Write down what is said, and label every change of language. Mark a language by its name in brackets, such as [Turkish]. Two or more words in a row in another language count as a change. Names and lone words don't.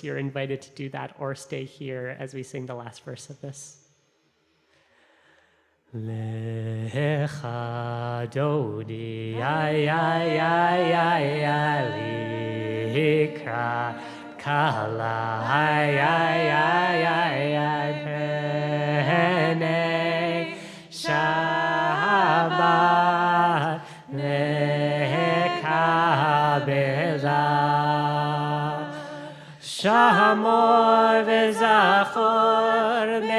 [English] You're invited to do that or stay here as we sing the last verse of this. [Hebrew] לכה דודי, ay, ay, ay, ay, ay, likra, kala, ay, ay, ay, ay, ay, פני שבת לקבלה שמור וזכור